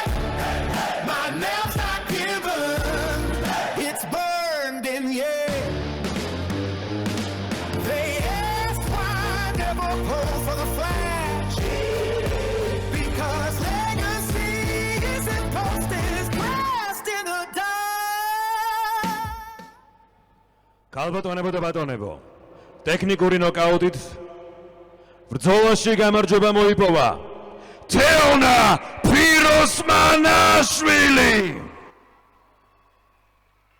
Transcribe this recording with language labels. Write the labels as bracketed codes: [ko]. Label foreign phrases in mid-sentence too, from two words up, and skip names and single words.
[en] My nails not given, it's burned in yeah. They ask why I never pose for the flash, because legacy isn't posted. [ka] ქალბატონებო და ბატონებო, ტექნიკური ნოკაუტით ბრძოლაში გამარჯვება მოიპოვა თეონა ფიროსმანაშვილი.